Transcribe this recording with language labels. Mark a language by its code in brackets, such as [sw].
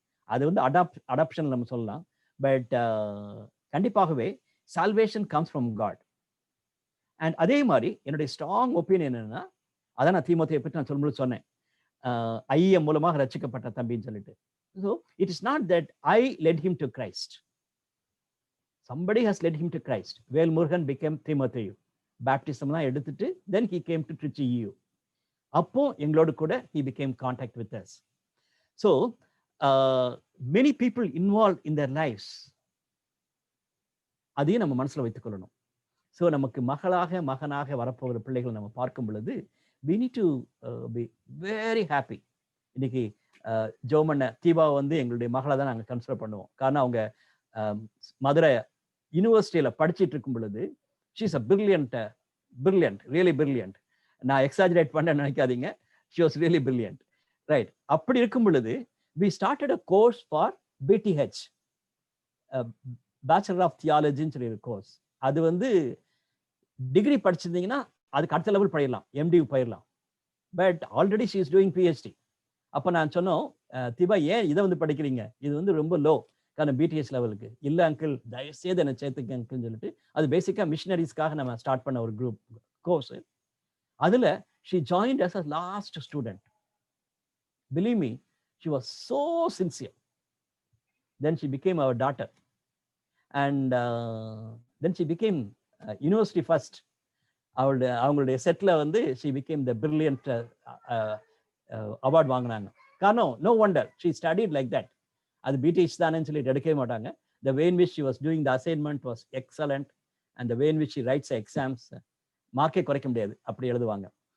[ta] அது வந்து அடாப்ஷன் நம்ம சொல்லலாம். பட் கண்டிப்பாகவே [en] Salvation comes from God. [ta] And அதே மாதிரி என்னுடைய ஸ்ட்ராங் ஒப்பீனியன் என்னன்னா, அதான் நான் தீமோத்தேயை பற்றி நான் சொல்லும்போது சொன்னேன், ஐயம் மூலமாக ரட்சிக்கப்பட்ட தம்பின்னு சொல்லிட்டு. [en] So it is not that I led him to Christ. somebody has led him to Christ. Velmurugan became Timothy. [ta] Baptismலாம் எடுத்துட்டு [en] then he came to Trichy EU. [ta] அப்போ எங்களோடு கூட [en] he became contact with us. So many people involved in their lives. [ta] அதையும் நம்ம மனசுல வைத்துக் கொள்ளணும். So நமக்கு மகனாக வரப்போகிற பிள்ளைகளை நம்ம பார்க்கும் பொழுது [en] we need to be very happy. [ta] இன்னைக்கு ஜோமண்ண தீபா வந்து எங்களுடைய மகளை தான் நாங்கள் கன்சிடர் பண்ணுவோம். காரணம் அவங்க மதுரை யூனிவர்சிட்டியில படிச்சுட்டு இருக்கும் பொழுது [en] she is a brilliant, really brilliant. [ta] நான் எக்ஸாஜரேட் பண்ண நினைக்காதீங்க, [en] she was really brilliant, right? [ta] அப்படி இருக்கும் பொழுது [en] we started a course for BTH, Bachelor of Theology [ta] சொல்லி ஒரு கோர்ஸ். அது வந்து டிகிரி படிச்சிருந்தீங்கன்னா அதுக்கு அடுத்த லெவல் படிடலாம், MDU போயிடலாம். [en] But already she is doing PhD. [ta] அப்போ நான் சொன்னோம், தீபா ஏன் இதை வந்து படிக்கிறீங்க, இது வந்து ரொம்ப லோ காரணம் BTH லெவலுக்கு. இல்லை அங்கிள் தயவுசெய்து என்னை சேர்த்துக்க அங்கிள்னு சொல்லிட்டு அது பேசிக்காக மிஷினரிஸ்க்காக நம்ம ஸ்டார்ட் பண்ண ஒரு குரூப் கோர்ஸ். [en] அதில் she joined as a last student. Believe me, she was so sincere. Then she became our daughter. And then she became university first. [ta] அவங்களுடைய செட்டில் வந்து [en] she became the brilliant award [ta] வாங்கினாங்க. [en] காரணம் no wonder she studied like that. [ta] அது BTH தானேன்னு சொல்லி எடுக்கவே மாட்டாங்க. [en] The way in which she was doing the assignment was excellent, and the way in which she writes the exams, [ta] மார்க்கே குறைக்க முடியாது, அப்படி எழுதுவாங்க.